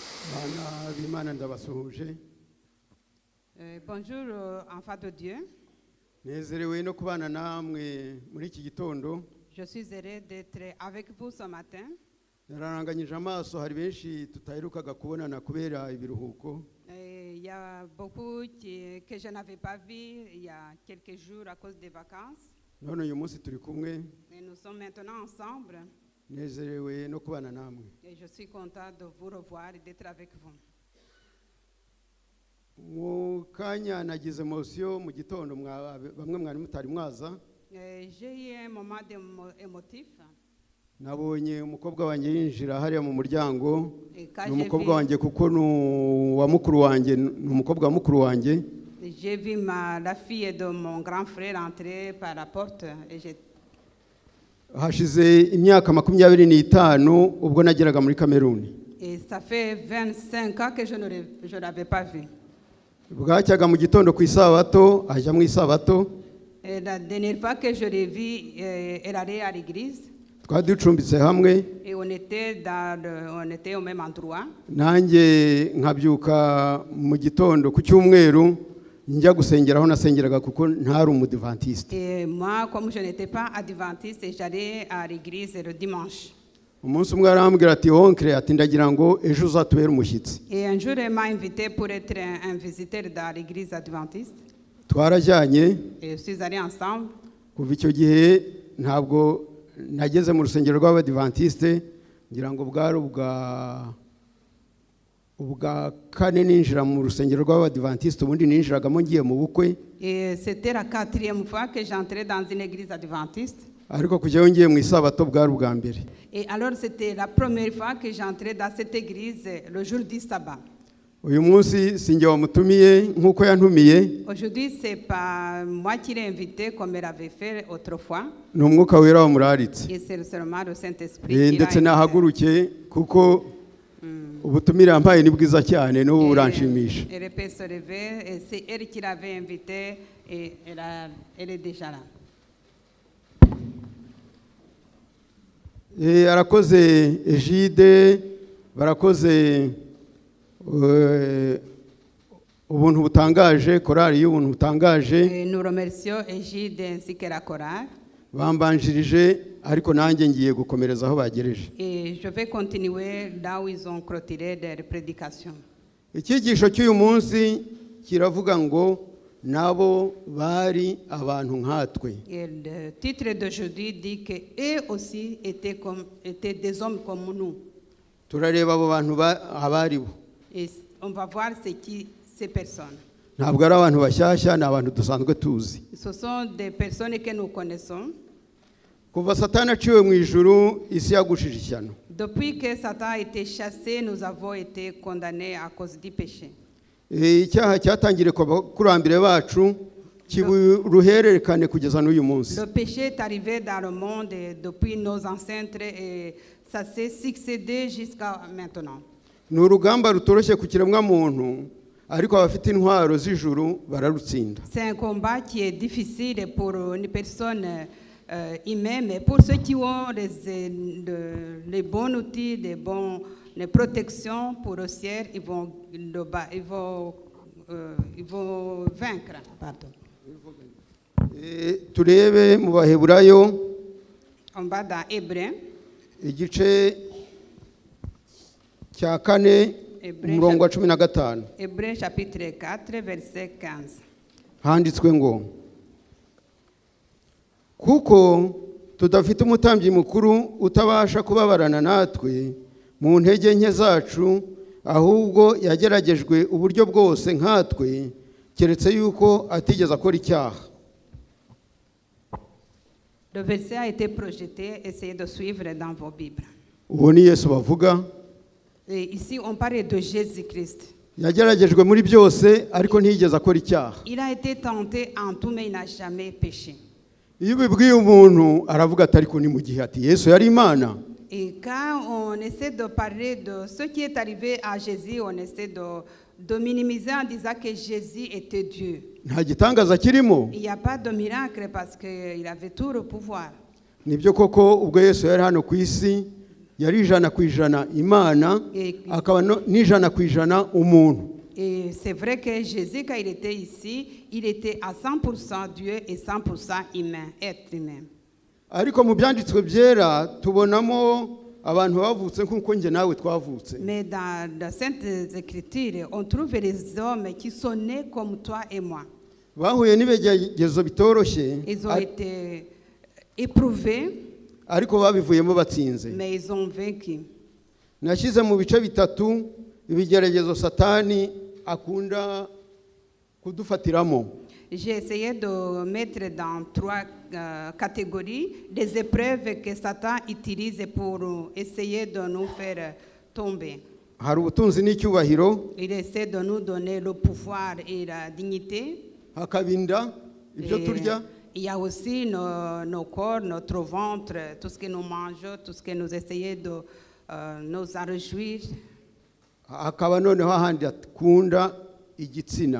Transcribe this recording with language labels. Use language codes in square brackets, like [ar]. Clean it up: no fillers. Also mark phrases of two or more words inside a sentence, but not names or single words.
[rw] Bana b'Imana ndabasuhuje. [fr] Bonjour, enfants de Dieu. [rw] Nezerewe no kubana namwe muri iki gitondo. [fr] Je suis heureux d'être avec vous ce matin. [rw] Nararanganyije amaso, hari benshi tutaherukaga kubonana kubera ibiruhuko. [fr] Il y a beaucoup que je n'avais pas vu il y a quelques jours à cause des vacances. [rw] None uyu munsi turi kumwe. [fr] Et nous sommes maintenant ensemble. [rw] Nezerewe no kubana namwe. [fr] Et je suis content de vous revoir et d'être avec vous. [rw] Mu kanya nagize emotion mu gitondo bamwe mwari mutari mwaza. [fr] J'ai eu un moment émotif. [rw] Nabonye umukobwa wanjye yinjira hariya mu muryango. Ni umukobwa wanjye kuko wa mukuru wanjye, ni umukobwa wa mukuru wanjye. [fr] J'ai vu la fille de mon grand frère entrer par la porte et j'ai [rw] Hashize imyaka 25 ubwo nageraga muri Cameroun. [fr] Et ça fait 25 ans que je ne l'avais pas vu. [rw] Bwacyaga mu gitondo ku isabato, ajya mu isabato. [fr] Et la dernière fois que je l'ai vue, elle allait à l'église. [rw] Twari ducumbitse hamwe. [fr] Et on était au même endroit. [rw] Nanjye nkabyuka mu gitondo ku cyumweru njya gusengeraho nasengeraga kuko ntari umudivantiste. [fr] Et moi, comme je n'étais pas adventiste, j'allais à l'église le dimanche. [rw] Umunsi umwe arambwira ati onkre ati ndagira ngo ejo uzatubera umushyitsi. [fr] Et un jour, elle m'a invité pour être un visiteur dans l'église adventiste. [rw] Twarajyanye. [fr] Et je suis allé ensemble. [rw] Kuva icyo gihe ntabwo nageze mu rusengero rw'abadivantiste, ngira ngo bwari ubwa kane ninjira mu rusengero rw'abadivantiste, ubundi ninjiragamo ngiye mu bukwe. [fr] Et c'était la 4e fois que j'entrais dans une église adventiste. [rw] Ariko kujyayo ngiye mu isabato bwari ubwa mbere. [fr] Et alors c'était la première fois que j'entrais dans cette église le jour du sabbat. [rw] Uyu munsi sinjye wamutumiye nkuko yantumiye. [fr] Aujourd'hui c'est pas moi qui l'ai invité comme elle avait fait autrefois. [rw] Ni umwuka wera wamuraritse. [fr] Et c'est seulement le Saint-Esprit. [rw] Ndetse nahaguruke kuko ubutumire yampaye ni bwiza cyane n'ubu buranshimisha. [fr] Elle peut se lever et c'est elle qui l'avait invité et elle est déjà là. [rw] Arakoze Egide, barakoze ubuntu butangaje, korali y'ubuntu butangaje. [fr] Nous remercions Egide ainsi que la chorale. [rw] Bambanjirije ariko nanjye ngiye gukomereza aho bagereje. [fr] Et je vais continuer là où ils ont clôturé leur prédication. [rw] Icyigisho cy'uyu munsi kiravuga ngo nabo bari abantu nkatwe. [fr] Et le titre d'aujourd'hui dit que eux aussi étaient des hommes comme nous. [rw] Turareba abo bantu abari bo. [fr] Et on va voir ces personnes. [rw] Ntabwo ari abantu bashyashya, ni abantu dusanzwe tuzi. [fr] Ce sont des personnes que nous connaissons. [rw] Kuva Satani aciwe mu ijuru, isi yagushije ishyano. [fr] Depuis que Satan a été chassé, nous avons été condamnés à cause du péché. [rw] Icyaha cyatangiriye ku bakurambere bacu kiburuhererekane kugeza n'uyu munsi. [fr] Le péché est arrivé dans le monde depuis nos ancêtres et ça s'est succédé jusqu'à maintenant. [rw] Ni urugamba rutoroshye ku kiremwa muntu, ariko abafite intwaro z'ijuru bararutsinda. [fr] C'est un combat qui est difficile pour une personne humaine, mais pour ceux qui ont les bons outils, les protections pour le ciel, ils vont vaincre. [rw] Pardon. Turebe mu Baheburayo. [fr] On va dans Hébreux. [rw] Igice cya 4 umurongo wa 15. [fr] Hébreux chapitre 4 verset 15. [rw] Handitswe ngo kuko tudafite umutambyi mukuru utabasha kubabarana natwe mu ntege nke zacu, ahubwo yageragejwe uburyo bwose nkatwe, keretse yuko atigeze akora icyaha. [fr] Le verset a été projeté, essayez de suivre dans vos Bibles. [rw] Uwo ni Yesu bavuga. [fr] Et ici on parle de Jésus-Christ. [rw] Yageragejwe muri byose ariko ntiyigeze akora icyaha. [fr] Il a été tenté en tout mais il n'a jamais péché. [rw] Iyo bibwiye umuntu aravuga ati ariko ni mu gihe ati Yesu yari Imana. [fr] Et quand on essaie de parler de ce qui est arrivé à Jésus, on essaie de minimiser en disant que Jésus était Dieu. [rw] Nta gitangaza kirimo. [fr] Il n'y a pas de miracle parce qu'il avait tout le pouvoir. [rw] Nibyo koko ubwo Yesu yari hano ku isi yari 100% Imana, akaba n'ijana ku ijana umuntu. [fr] Et c'est vrai que Jésus, quand il était ici, il était à 100% Dieu et 100% humain, être humain. [rw] Ariko mu byanditswe byera tubonamo abantu bavutse nk'uko njye nawe twavutse. [fr] Mais dans les Saintes Écritures, on trouve les hommes qui sont nés comme toi et moi. [rw] Bahuye n'ibigeragezo bitoroshye, [fr] Ils ont été éprouvés, [rw] ariko babivuyemo batsinze. [fr] mais ils ont vaincu. [rw] Nashyize mu bice bitatu ibigeragezo Satani akunda kudufatiramo. [fr] J'ai essayé de mettre dans 3 catégories des épreuves que Satan utilise pour essayer de nous faire tomber. [rw] Hari ubutunzi n'icyubahiro, [fr] Il essaie de nous donner le pouvoir et la dignité. [rw] hakabinda ibyo [fr] Et [rw] turya, [fr] il y a aussi nos corps, notre ventre, tout ce que nous mangeons, tout ce que nous essayons de nous en réjouir. [rw] hakaba noneho ahandi akunda igitsina.